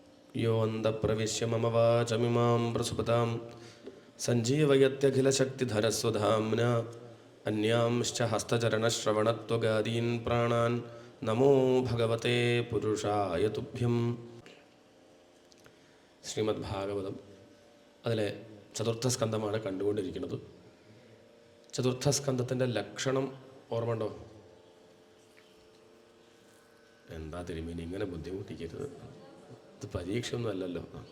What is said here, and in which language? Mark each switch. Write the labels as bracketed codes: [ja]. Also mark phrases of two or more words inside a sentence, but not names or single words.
[sa] यो अन्तःप्रविश्य मम वाचमिमां प्रसुपतां सञ्जीवयत्यखिलशक्तिधरस्वधाम्ना अन्यांश्च हस्तचरणश्रवणत्वगादीन् प्राणान् नमो भगवते पुरुषाय तुभ्यं. [ml] ശ്രീമദ് ഭാഗവതം അതിലെ ചതുർത്ഥസ്കന്ധമാണ് കണ്ടുകൊണ്ടിരിക്കുന്നത്. ചതുർത്ഥസ്കന്ധത്തിൻ്റെ ലക്ഷണം ഓർമ്മയുണ്ടോ? എന്താ തിരുമേനി ഇങ്ങനെ ബുദ്ധിമുട്ടിക്കരുത്, ഇത് പരീക്ഷയൊന്നും അല്ലല്ലോ.